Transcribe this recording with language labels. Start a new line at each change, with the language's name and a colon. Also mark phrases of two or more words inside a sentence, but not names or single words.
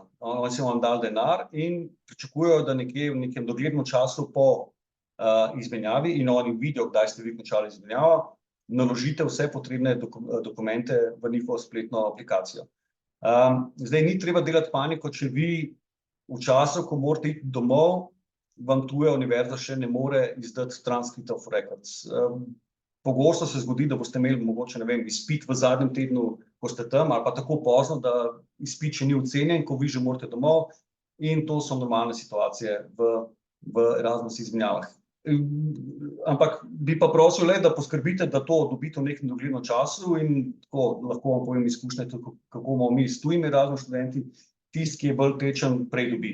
Slovenian: Oni so vam dali denar in pričakujejo, da nekje v nekem doglednem času po izmenjavi, in oni vidijo, kdaj ste vi končali izmenjavo, naložite vse potrebne dokumente v njihovo spletno aplikacijo. Zdaj ni treba delati paniko, če vi v času, ko morate iti domov, vam tuja univerza še ne more izdati
English: transcript of records.
Slovenian: Pogosto se zgodi, da boste imeli mogoče, ne vem, izpit v zadnjem tednu, ko ste tam, ali pa tako pozno, da izpit še ni ocenjen, ko vi že morate domov, in to so normalne situacije v Erasmus izmenjavah. Ampak bi pa prosil le, da poskrbite, da to dobite v nekem doglednem času in tako lahko vam povem izkušnje, kako bomo mi s tujimi Erasmus študenti, tisti, ki je bolj tečen, prej dobi.